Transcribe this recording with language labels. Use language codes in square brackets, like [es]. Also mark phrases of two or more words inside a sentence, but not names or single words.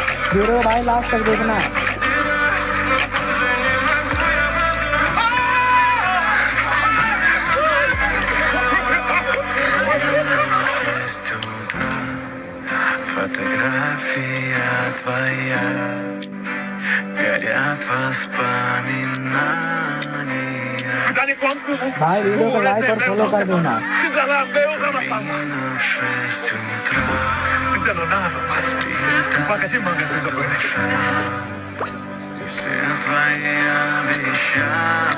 [hi] वीडियो भाई लास्ट तक देखना। [ru] Фотография твоя, горят воспоминания. [hi] भाई वीडियो को लाइक और फॉलो कर देना। [ru] Именно в 6 утра. Все твои обещания.